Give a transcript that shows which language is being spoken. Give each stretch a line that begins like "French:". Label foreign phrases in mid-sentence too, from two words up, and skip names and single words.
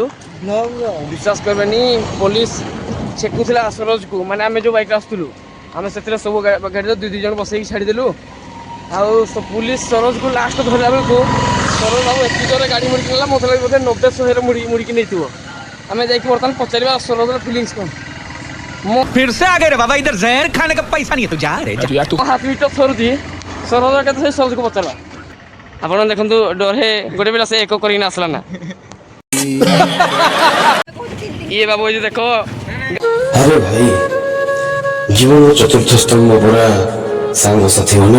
Odia: ବିଶ୍ୱାସ କରିବେନି ପୋଲିସ ଛେକୁଥିଲା ସରୋଜକୁ, ମାନେ ଆମେ ଯେଉଁ ବାଇକ୍ରେ ଆସୁଥିଲୁ ଆମେ ସେଥିରେ ସବୁ ଗାଡ଼ିରେ ଦୁଇ ଜଣ ବସେଇକି ଛାଡ଼ିଦେଲୁ। ଆଉ ପୁଲିସ ସରୋଜକୁ ଲାଷ୍ଟ ଧରିଲା ବେଳକୁ ସରୋଜ ଆଉ ଏତେ ଜୋରରେ ଗାଡ଼ି ମୁଡ଼ିକି ନେଲା, ମୋତେ ଲାଗି ବୋଧେ 90-100ରେ ମୁଡ଼ିକି ନେଇଥିବ। ଆମେ ଯାଇକି ବର୍ତ୍ତମାନ ପଚାରିବା ସରୋଜର ଫିଲିଙ୍ଗସ୍ କ'ଣ।
Hindi: फिर से आ गए रे बाबा, इधर जहर खाने का पैसा नहीं है, तू जा रे जा।
Odia: ମୋ ହାତ ବିଟ ଥରୁଛି, ସରୋଜ କେତେ ସେ ସରୋଜକୁ ପଚାରିବା। ଆପଣ ଦେଖନ୍ତୁ ଡରେ ଗୋଟେ ପିଲା ସେ ଏକ କରିକିନା ଆସିଲା ନା। ଇଏ ବାବୁ ଏଇ ଦେଖ। ଆରେ ଭାଇ, ଜୀବନର ଚତୁର୍ଥ ସ୍ତମ୍ଭ ପରା ସାଙ୍ଗସାଥି ମାନେ।